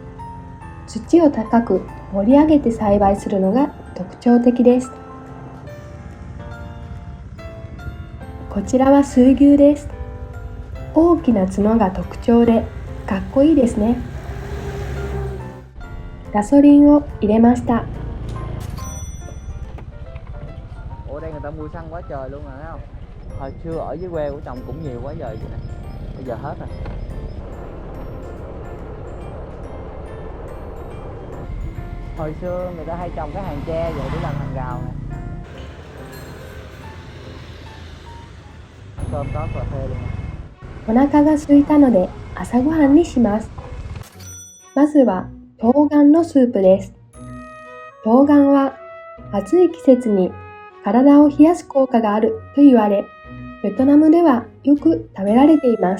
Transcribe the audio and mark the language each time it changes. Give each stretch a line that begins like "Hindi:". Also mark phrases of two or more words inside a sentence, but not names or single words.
Japanese: 土を高く盛り上げて栽培するのが特徴的です。こちらは水牛です。大きな角が特徴でかっこいいですね。ガソリンを入れました。
Vietnamese: Ở đây người ta mua xăng quá trời luôn rồi thấy không? Hồi xưa ở dưới quê của chồng cũng nhiều quá giờ vậy nè. Bây giờ hết rồi. Hồi xưa người ta hay trồng cái hàng tre vậy để làm hàng rào nè. Cơm có cà phê luôn.
Japanese: お腹が空いたので朝ごはんにします。まずは冬瓜のスープです。冬瓜は暑い季節に体を冷やす効果があると言われ、ベトナムではよく食べられています。